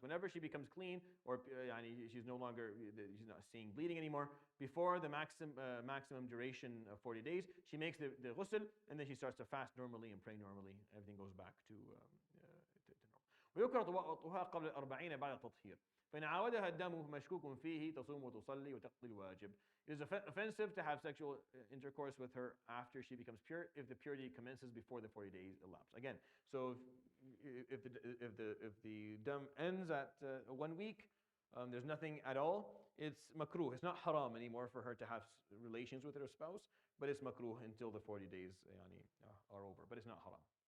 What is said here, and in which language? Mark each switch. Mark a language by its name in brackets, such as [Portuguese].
[English] Whenever she becomes clean, or she's not seeing bleeding anymore, before the maximum duration of 40 days, she makes the ghusl, and then she starts to fast normally and pray normally. Everything goes back to normal. [Arabic] ويكره طهورها قبل 40 بعد التطهير. فإن عاودها الدم فمشكوك فيه تصوم وتصلي وتقضي الواجب. [English] It is offensive to have sexual intercourse with her after she becomes pure if the purity commences before the 40 days elapse. Again, so if the dam ends at 1 week, there's nothing at all. It's makruh. It's not haram anymore for her to have relations with her spouse, but it's makruh until the 40 days are over. But it's not haram.